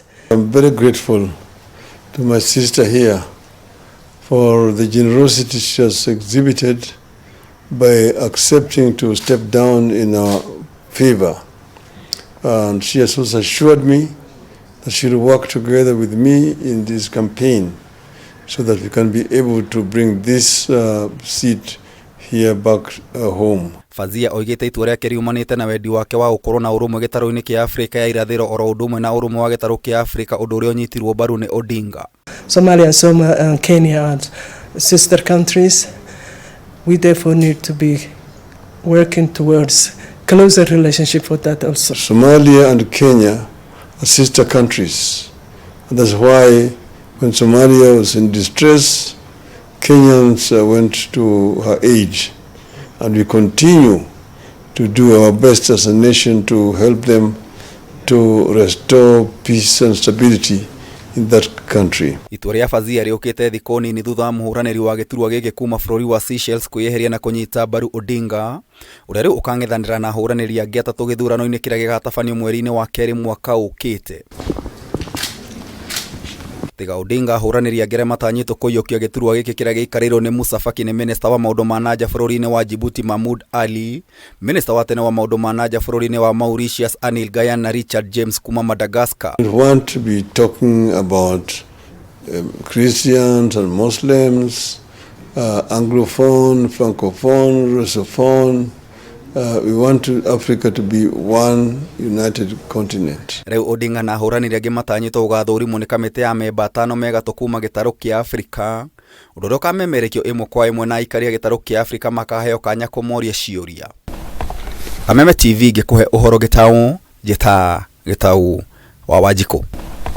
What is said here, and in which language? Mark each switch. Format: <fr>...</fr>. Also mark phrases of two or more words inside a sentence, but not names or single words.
<en>I'm very grateful to my sister here for the generosity she has exhibited by accepting to step down in our favor. And she has also assured me that she will work together with me in this campaign so that we can be able to bring this seat here back home.</en> <ki>Fazia oigite itua riake riumanite na wendi wake wa gukorwo na urumwe gitaru-ini kia Afrika ya irathiro oro udumwe na urumwe wa gitaru kia Afrika undu uria unyitirwo mbaru ni Odinga.</ki> <en>Somalia and Kenya are sister countries. We therefore need to be working towards closer relationship for that also. Somalia and Kenya are sister countries. And that's why when Somalia was in distress, Kenyans went to her aid. And we continue to do our best as a nation to help them to restore peace and stability in that country.</en> <ki>Itua ria Fazia riukite thikũ nini thutha wa muhuraniri wa giturwa giki kuma bururi wa Seychelles kwiyeheria na kunyita mbaru Odinga uria riu ukang'ethanira na ahuraniri angi atatu githurano-ini kiria gigatabanio mweri-ini wa keri mwaka ukite. Tiga Odinga ahuraniri angi aria matanyitwo kuiyukia giturwa giki kiria giikarirwo ni Musa Faki ni minister wa maundu ma nanja bururi-ini wa Djibouti Mahmoud Ali, minister wa tene wa maundu ma nanja bururi-ini wa Mauritius Anil Gayan na Richard James kuma Madagascar.</ki> <en>We want to be talking about Christians and Muslims, Anglophone, Francophone, Russophone. We want Africa to be one united continent.</en> <ki>Reu Odinga na ahuraniri angi matanyitwo ugathurimwo ni kamiti ya memba 5 megatu kuma gitaru kia Afrika undu kamemerekio imwe kwa imwe na aikaria gitaru kia Afrika makaheo kanya kumoria ciuria. Kameme TV ngikuhe uhoro gitau wa Wanjikũ.</ki>